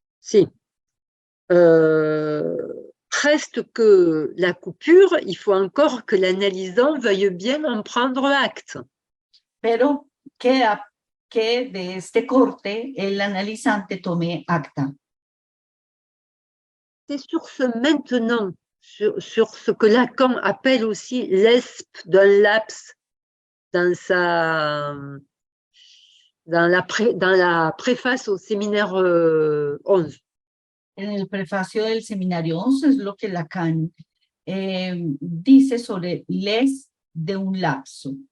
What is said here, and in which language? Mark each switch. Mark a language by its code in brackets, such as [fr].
[fr] Si. Reste que la coupure, il faut encore que l'analysant veuille bien en prendre acte. [es] Pero queda que de este corte el analizante tome acta. [fr] C'est sur ce maintenant, sur ce que Lacan appelle aussi l'esp d'un laps dans la préface au séminaire 11. [es] En el prefacio del seminario 11 es lo que Lacan dice sobre les de un lapso.